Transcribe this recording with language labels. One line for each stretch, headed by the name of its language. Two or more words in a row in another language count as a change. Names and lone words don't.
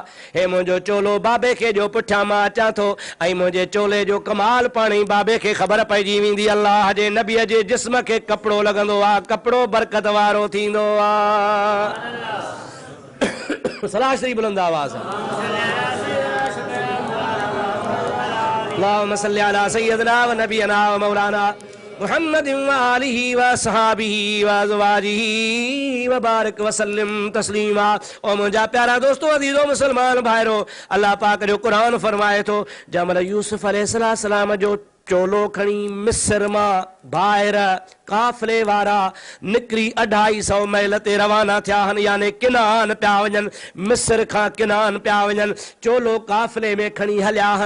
Sindhi: हे मुंहिंजो चोलो बाबे खे ॾियो, पुठियां मां अचां थो ऐं मुंहिंजे चोले जो कमाल पाणी बाबे खे ख़बर पइजी वेंदी। अल्लाह जे नबीअ जे जिस्म खे कपिड़ो लॻंदो आहे, कपिड़ो बरकत वारो थींदो आहे। सलाह श्री बुलंद आवाज़।
Arabic: اللهم صل على سيدنا و نبينا و مولانا محمد و آله و صحبه و أزواجه و بارك و سلم تسليما.
Sindhi: ओ मुंहिंजा प्यारा दोस्तों, अज़ीज़ो मुसलमान भाइरो, अल्लाह पाक जो क़ुरान फरमाए थो जंहिं महिल यूसुफ अलैहिस्सलाम जो चोलो खणी मिस्र मां ॿाहिर काफ़िले वारा निकिरी 250 मील ते रवाना थिया आहिनि, यानी किनान पिया वञनि, मिस्र खां किनान पिया वञनि, चोलो काफ़िले में खणी हलिया आहिनि।